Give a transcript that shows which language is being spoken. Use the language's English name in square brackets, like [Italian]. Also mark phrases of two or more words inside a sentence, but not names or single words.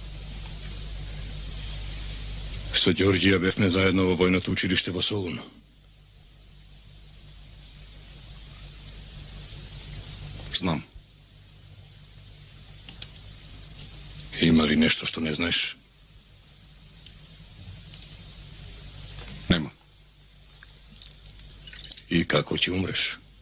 [Macedonian] Со Ѓорѓија бевме заедно во војното училиште во Солун. [Serbian] znam. Ima li nešto što ne znaš? Nema. I kako će umreš?